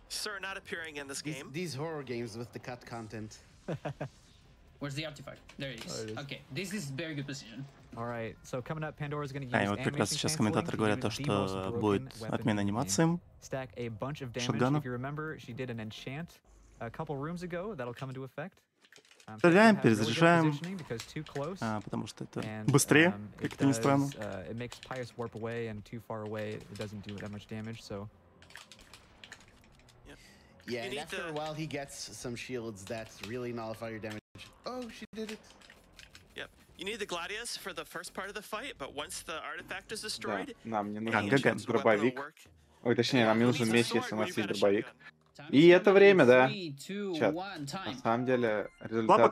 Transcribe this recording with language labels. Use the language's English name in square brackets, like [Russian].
[English] Sir not appearing in this game. These horror games with the cut content. Where's the artifact? There it is. Okay, this is very good position. Alright, so coming up, Pandora's gonna use [Russian] и вот как раз сейчас комментаторы говорят то, что будет отмена анимациям [English] stack a bunch of damage. [Russian] Шотгана. [English] If you remember, she did an enchant a couple rooms ago that'll come into effect. [Russian] Стреляем, перезаряжаем, потому что это быстрее, как это ни странно. [English] It makes Pious warp away, and too far away it doesn't do that much damage, so... Yeah, and after a while he gets some shields that really nullify your damage. Oh, she did it. Yep. You need the Gladius for the first part of the fight, but once the artifact is destroyed... [Russian] Нам не нужен дробовик. Ой, точнее, нам не нужен меч, если у нас есть дробовик. И это время, да. Чат. На самом деле, результат...